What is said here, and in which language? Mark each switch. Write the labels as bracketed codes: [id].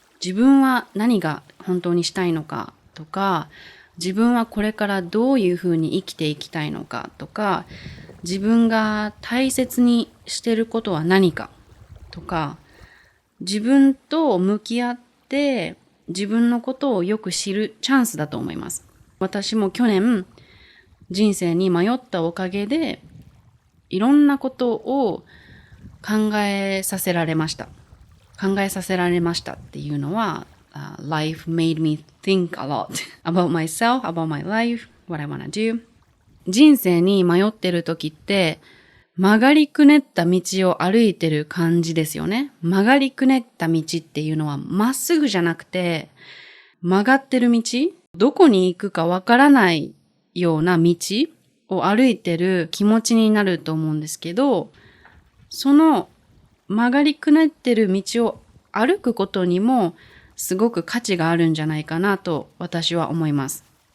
[ja] 自分は何が本当にしたいのかとか、自分はこれからどういうふうに生きていきたいのかとか、自分が大切にしていることは何かとか、自分と向き合って自分のことをよく知るチャンスだと思います。私も去年人生に迷ったおかげでいろんなことを考えさせられました。考えさせられましたっていうのは、 [en] life made me think a lot about myself, about my life, what I wanna do. [ja] 人生に迷ってる時って曲がりくねった道を歩いてる感じですよね。曲がりくねった道っていうのはまっすぐじゃなくて曲がってる道、どこに行くかわからないような道を歩いてる気持ちになると思うんですけど、その曲がりくねってる道を歩くことにもすごく価値があるんじゃないかなと私は思います。